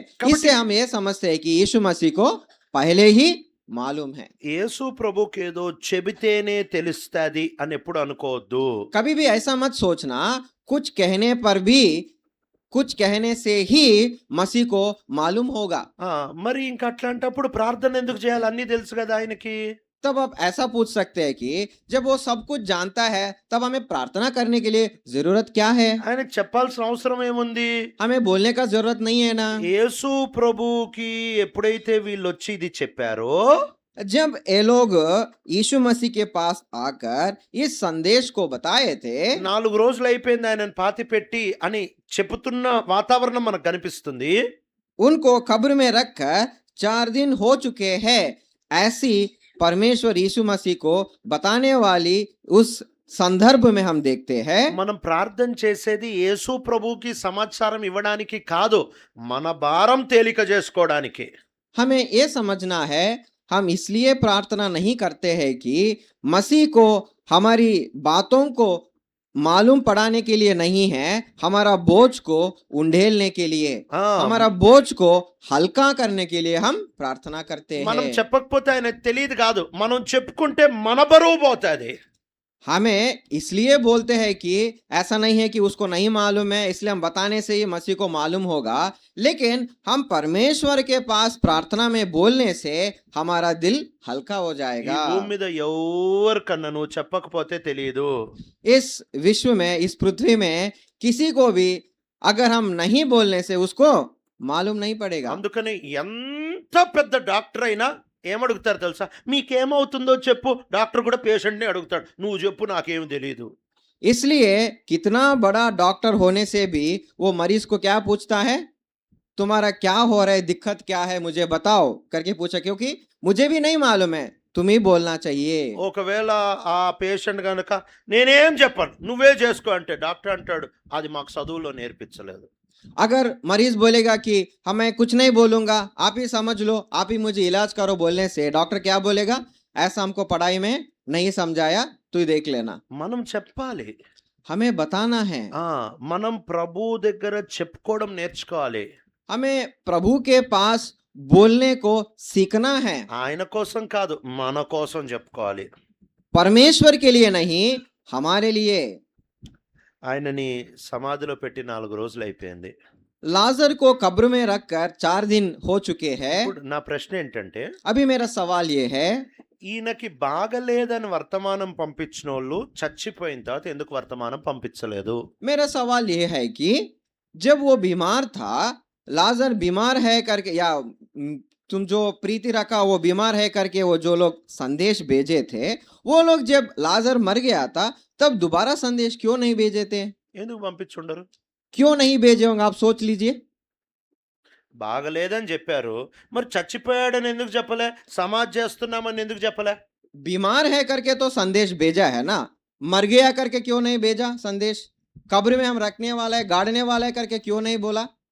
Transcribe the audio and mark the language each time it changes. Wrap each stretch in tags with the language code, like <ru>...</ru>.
<hi>कबड्डी- इससे हम ये समझते हैं कि यीशु मसीह को पहले ही मालूम है।</hi> <te>యేసు ప్రభుకేదో చెబితేనే తెలుస్తది అని ఎప్పుడు అనుకోవద్దు.</te> <hi>कभी भी ऐसा मत सोचना कुछ कहने पर भी कुछ कहने से ही मसीह को मालूम होगा।</hi> <te>ఆ, మరి ఇంక అట్లాంటప్పుడు ప్రార్థన ఎందుకు చేయాలి? అన్నీ తెలుసు కదా ఆయనకి.</te> <hi>तब आप ऐसा पूछ सकते हैं कि जब वो सब कुछ जानता है तब हमें प्रार्थना करने के लिए जरूरत क्या है?</hi> <te>ఆయనకు చెప్పాల్సిన అవసరం ఏముంది?</te> <hi>हमें बोलने का जरूरत नहीं है ना।</hi> <te>యేసు ప్రభుకి ఎప్పుడైతే వీళ్ళు వచ్చి ఇది చెప్పారో</te> <hi>जब ये लोग यीशु मसीह के पास आकर इस संदेश को बताए थे</hi> <te>4 రోజులు అయిపోయింది ఆయనను పాతి పెట్టి అని చెబుతున్న వాతావరణం మనకు కనిపిస్తుంది.</te> <hi>उनको कब्र में रखकर 4 दिन हो चुके हैं, ऐसी परमेश्वर यीशु मसीह को बताने वाली उस संदर्भ में हम देखते हैं।</hi> <te>మనం ప్రార్థన చేసేది యేసు ప్రభుకి సమాచారం ఇవ్వడానికి కాదు, మన భారం తేలిక చేసుకోవడానికి.</te> <hi>हमें ये समझना है हम इसलिए प्रार्थना नहीं करते हैं कि मसीह को हमारी बातों को मालूम पड़ाने के लिए नहीं है, हमारा बोझ को उंडेलने के लिए, ఆ, हमारा बोझ को हल्का करने के लिए हम प्रार्थना करते</hi> <te>మనం</te> <hi>हैं।</hi> <te>చెప్పకపోతే ఆయన తెలియదు కాదు, మనం చెప్పుకుంటే మన బరువు పోతుంది.</te> <hi>हमें इसलिए बोलते हैं कि ऐसा नहीं है कि उसको नहीं मालूम है इसलिए हम बताने से ही मसीह को मालूम होगा, लेकिन हम परमेश्वर के पास प्रार्थना में बोलने से हमारा दिल हल्का हो</hi> <te>ఈ</te> <hi>जाएगा।</hi> <te>భూమి మీద ఎవరికన్నా నువ్వు చెప్పకపోతే తెలియదు.</te> <hi>इस विश्व में, इस पृथ्वी में किसी को भी अगर हम नहीं बोलने से उसको मालूम नहीं पड़ेगा।</hi> <te>అందుకని ఎంత పెద్ద డాక్టర్ అయినా ఏమడుగుతారు తెలుసా? మీకేమవుతుందో చెప్పు. డాక్టర్ కూడా పేషెంట్ని అడుగుతాడు, నువ్వు చెప్పు నాకేం తెలియదు.</te> <hi>इसलिए कितना बड़ा डॉक्टर होने से भी वो मरीज को क्या पूछता है? तुम्हारा क्या हो रहा है, दिक्कत क्या है, मुझे बताओ करके पूछा, क्योंकि मुझे भी नहीं मालूम है, तुम ही बोलना चाहिए।</hi> <te>ఒకవేళ ఆ పేషెంట్ కనుక నేనేం చెప్పను నువ్వే చేసుకో అంటే డాక్టర్ అంటాడు అది మాకు చదువులో నేర్పించలేదు.</te> <hi>अगर मरीज बोलेगा कि हमें कुछ नहीं बोलूंगा, आप ही समझ लो, आप ही मुझे इलाज करो बोलने से डॉक्टर क्या बोलेगा? ऐसा हमको पढ़ाई में नहीं समझाया, तू ही देख लेना।</hi> <te>మనం చెప్పాలి.</te> <hi>हमें बताना है,</hi> <te>మనం ప్రభు దగ్గర చెప్పుకోవడం నేర్చుకోవాలి.</te> <hi>हमें प्रभु के पास बोलने को सीखना है।</hi> <te>ఆయన కోసం కాదు, మన కోసం చెప్పుకోవాలి.</te> <hi>परमेश्वर के लिए नहीं, हमारे लिए।</hi> <te>ఆయనని సమాధిలో పెట్టి 4 రోజులు అయిపోయింది.</te> <hi>लाजर को कब्र में रखकर 4 दिन हो चुके हैं।</hi> <te>ఇప్పుడు నా ప్రశ్న ఏంటంటే</te> <hi>अभी मेरा सवाल ये है,</hi> <te>ఈయనకి బాగలేదని వర్తమానం పంపించిన వాళ్ళు చచ్చిపోయిన తర్వాత ఎందుకు వర్తమానం పంపించలేదు?</te> <hi>मेरा सवाल ये है कि जब वो बीमार था, लाजर बीमार है करके, या तुम जो प्रीति रखा वो बीमार है करके वो जो लोग संदेश भेजे थे, वो लोग जब लाजर मर गया था तब दोबारा संदेश क्यों नहीं भेजे थे?</hi> <te>ఎందుకు పంపించుండరు?</te> <hi>क्यों नहीं भेजे होंगे, आप सोच लीजिए।</hi> <te>బాగలేదని చెప్పారు, మరి చచ్చిపోయాడని ఎందుకు చెప్పలే? సమాధి చేస్తున్నామని ఎందుకు చెప్పలే?</te> <hi>बीमार है करके तो संदेश भेजा है ना, मर गया करके क्यों नहीं भेजा संदेश? कब्र में हम रखने वाला है, गाड़ने वाला है करके क्यों नहीं बोला?</hi>